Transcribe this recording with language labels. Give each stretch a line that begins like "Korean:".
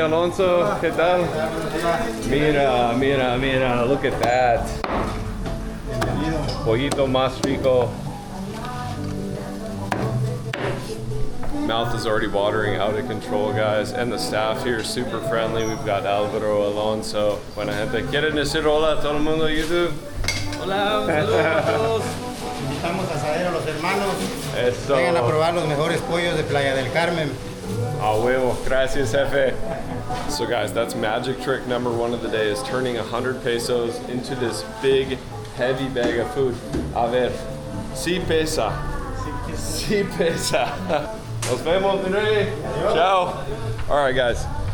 Spanish: Alonso, ¿qué tal? Mira,
English: look at that.
Spanish: Pollito más rico.
English: Mouth is already watering out of control, guys, and the staff here is super friendly. We've got Alvaro, Alonso.
Spanish: Buena gente. ¿Quieren decir hola a todo el mundo de YouTube? Hola, saludos a todos. Invitamos a Asadero Los Hermanos. Eso. Vengan a probar los mejores pollos de Playa del Carmen. A huevo. Gracias, jefe.
English: So guys, that's magic trick number one of the day, is turning 100 pesos into this big, heavy bag of food.
Spanish: A ver. Sí pesa. Sí pesa. Nos vemos, Birria. Ciao.
English: All right, guys.